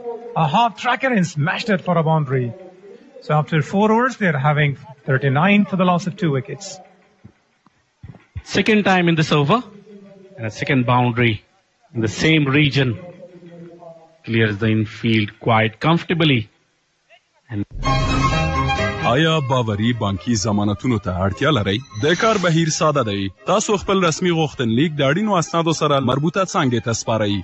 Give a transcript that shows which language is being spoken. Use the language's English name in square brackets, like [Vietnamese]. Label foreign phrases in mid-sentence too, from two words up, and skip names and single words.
[English] A half tracker and smashed it for a boundary. So after 4 overs, they're having 39 for the loss of 2 wickets. Second time in this over and a second boundary in the same region. Clears the infield quite comfortably. And [Pashto] آیا باوري بانکي ضمانتونو ته اړتیا لرئ؟ د کار بهیر ساده دی. تاسو خپل رسمي غوښتنلیک د اړینو اسنادو سره مربوطه څانګې ته سپارئ.